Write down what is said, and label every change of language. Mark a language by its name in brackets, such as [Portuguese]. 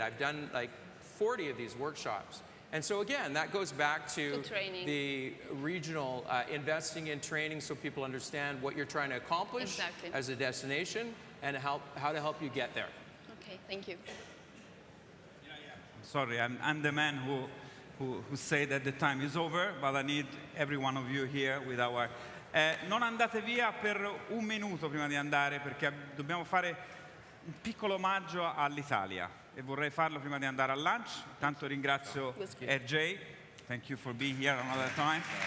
[English] I've done like 40 of these workshops. And so again, that goes back to the regional investing in training so people understand what you're trying to accomplish as a destination and how to help you get there. Okay, thank you. Sorry, I'm the man who say that the time is over, but I need every one of you here with our... [Italian] non andate via per un minuto prima di andare, perché dobbiamo fare un piccolo omaggio all'Italia e vorrei farlo prima di andare al lunch. Tanto ringrazio [English] RJ, thank you for being here another time.